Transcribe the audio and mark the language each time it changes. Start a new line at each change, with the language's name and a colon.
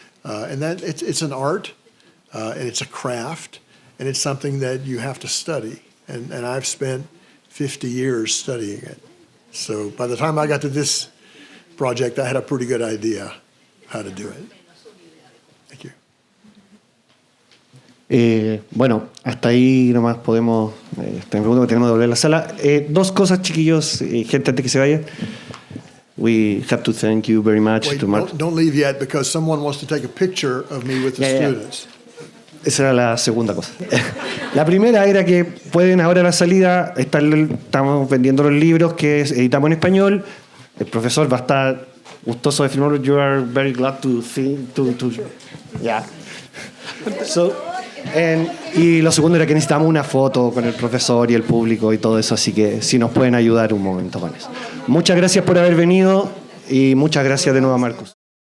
English: And that it's an art, and it's a craft, and it's something that you have to study. And I've spent 50 years studying it. So by the time I got to this project, I had a pretty good idea how to do it. Thank you.
Spanish: Bueno, hasta ahí nomás podemos. Tenemos que volver a la sala. Dos cosas, chiquillos, gente, antes que se vaya.
English: We have to thank you very much. Wait, don't leave yet because someone wants to take a picture of me with the students.
Spanish: Esa era la segunda cosa. La primera era que pueden ahora a la salida, estamos vendiendo los libros que editamos en español. El profesor va a estar gustoso de firmarlo.
English: You are very glad to see, yeah.
Spanish: So, y lo segundo era que necesitamos una foto con el profesor y el público y todo eso, así que si nos pueden ayudar un momento con eso. Muchas gracias por haber venido y muchas gracias de nuevo a Marcus.